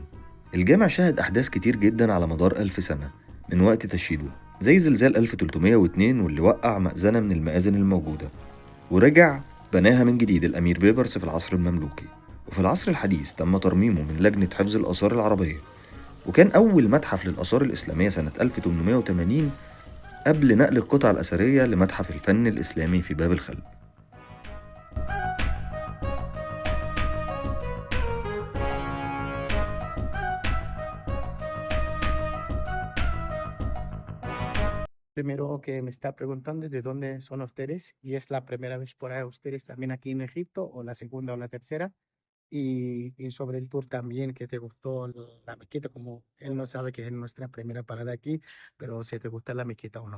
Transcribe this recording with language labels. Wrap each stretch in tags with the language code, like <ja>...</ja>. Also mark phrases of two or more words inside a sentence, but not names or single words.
<ar>الجامع شهد أحداث كتير جدا على مدار 1000 سنة من وقت تشييده، زي زلزال 1302 واللي وقع مأذنة من المآذن الموجودة، ورجع بناها من جديد الأمير بيبرس في العصر المملوكي. وفي العصر الحديث تم ترميمه من لجنة حفظ الآثار العربية، وكان أول متحف للآثار الإسلامية سنة 1880 قبل نقل القطع الأثرية لمتحف الفن الإسلامي في باب الخلق.</ar> <es>Primero que me está preguntando de dónde son ustedes y es la primera vez por ahí ustedes también aquí en Egipto o la segunda o la tercera y sobre el tour también que te gustó la mezquita como él no sabe que es nuestra primera parada aquí, pero si te gusta la mezquita o no.</es>